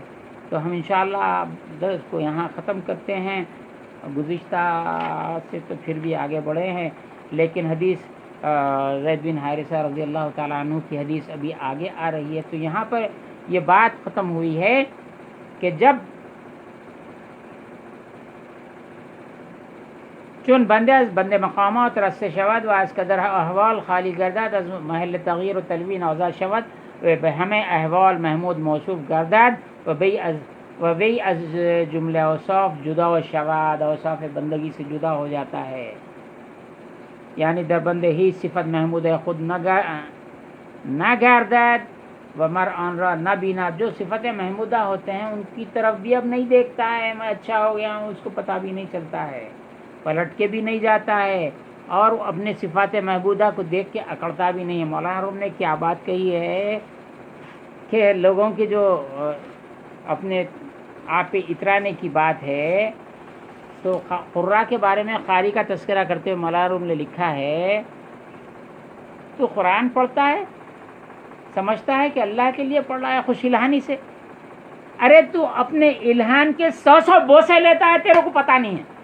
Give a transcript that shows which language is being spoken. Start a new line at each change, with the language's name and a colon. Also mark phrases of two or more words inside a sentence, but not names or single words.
Urdu: تو ہم انشاءاللہ درس کو یہاں ختم کرتے ہیں. گزشتہ سے تو پھر بھی آگے بڑھے ہیں, لیکن حدیث زید بن حارثہ رضی اللہ تعالیٰ عنہ کی حدیث ابھی آگے آ رہی ہے. تو یہاں پر یہ بات ختم ہوئی ہے کہ
Persian: جب چون بندے مقامات رس شود و از قدر احوال خالی گردد از محل تغییر و تلوین آزاد شود و به همه احوال محمود موصوف گردد و وی از جمله اوصاف جدا شود,
Urdu: اوصاف بندگی سے جدا ہو جاتا ہے.
Persian: یعنی در بندے ہی صفت محمود خود نہ گردد و مر آن را نہ بینا.
Urdu: جو صفت محمودہ ہوتے ہیں ان کی طرف بھی اب نہیں دیکھتا ہے, میں اچھا ہو گیا ہوں, اس کو پتہ بھی نہیں چلتا ہے, پلٹ کے بھی نہیں جاتا ہے, اور اپنے صفات محمودہ کو دیکھ کے اکڑتا بھی نہیں ہے. مولانا روم نے کیا بات کہی ہے کہ لوگوں کے جو اپنے آپ پہ اترانے کی بات ہے تو قرآ کے بارے میں قاری کا تذکرہ کرتے ہوئے مولانا روم نے لکھا ہے تو قرآن پڑھتا ہے، سمجھتا ہے کہ اللہ کے لیے پڑھ رہا ہے خوش الہانی سے، ارے تو اپنے الہان کے 100 بوسے لیتا ہے، تیرے کو پتہ نہیں ہے۔